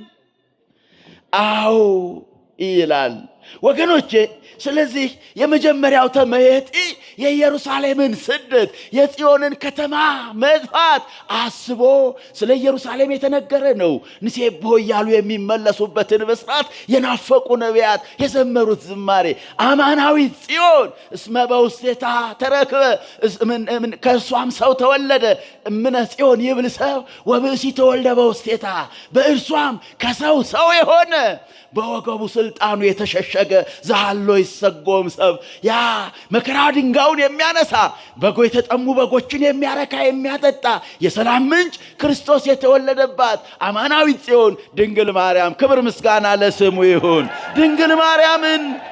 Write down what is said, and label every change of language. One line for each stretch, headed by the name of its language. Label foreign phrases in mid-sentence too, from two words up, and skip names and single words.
Amharic: አዎ ይላል ወገኖቼ። ስለዚህ የመጀመሪያው ተመየጢ የኢየሩሳሌምን ስደት የጽዮንን ከተማ መጥፋት አስቦ ስለ ኢየሩሳሌም የተነገረ ነው። ንሴብሖ እያሉ የሚመለሱበትን ብስራት የናፈቁ ነቢያት የዘመሩት ዝማሬ አማናዊት ጽዮን
Geez: እስመ በውስቴታ ተረክበ፣
Amharic: ከእርሷም ሰው ተወለደ።
Geez: እምነ ጽዮን ይብል ሰው ወብእሲ ተወልደ በውስቴታ፣
Amharic: በእርሷም ከሰው ሰው የሆነ በወገቡ ስልጣኑ የተሸሸገ ዛሃሎ ይሰጎም ሰብ፣ ያ መከራ ድንጋዩን የሚያነሳ የተጠሙ በጎችን የሚያረካ የሚያጠጣ የሰላም ምንጭ ክርስቶስ የተወለደባት አማናዊት ጽዮን ድንግል ማርያም፣ ክብር ምስጋና ለስሙ ይሁን። ድንግል ማርያምን